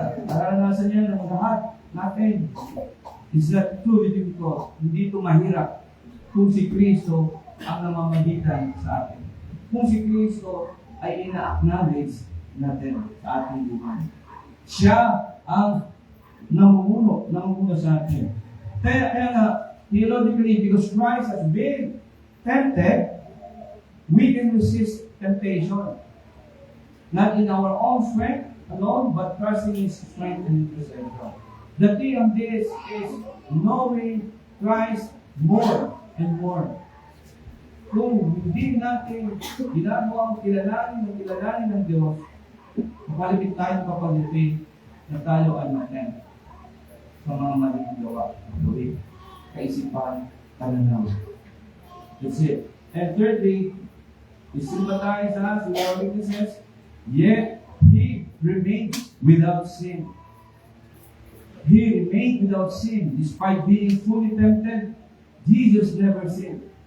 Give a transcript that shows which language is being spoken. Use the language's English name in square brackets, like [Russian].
[Filipino] Naranasan niya ng lahat natin. [English] It's not too difficult. [Filipino] Hindi ito mahirap kung si Kristo ang namamagitan sa atin. Kung si Kristo ay ina-acknowledge natin sa ating buhay. Siya ang namumuno sa atin. Kaya nga, [English] theologically, because Christ has been tempted, we can resist temptation. Not in our own strength alone, but trusting His strength and intercession. The key on this is knowing Christ more and more. [Filipino] Kung hindi natin ginagawa ang kilalanin ng Diyos, mapalipit tayo kapalipit na tayo ay maten sa mga maling gawa, gawin, kaisipan, pananaw. [English] That's it. And thirdly, He sympathized us with our weaknesses, yet He remained without sin. He remained without sin. Despite being fully tempted, Jesus never sinned.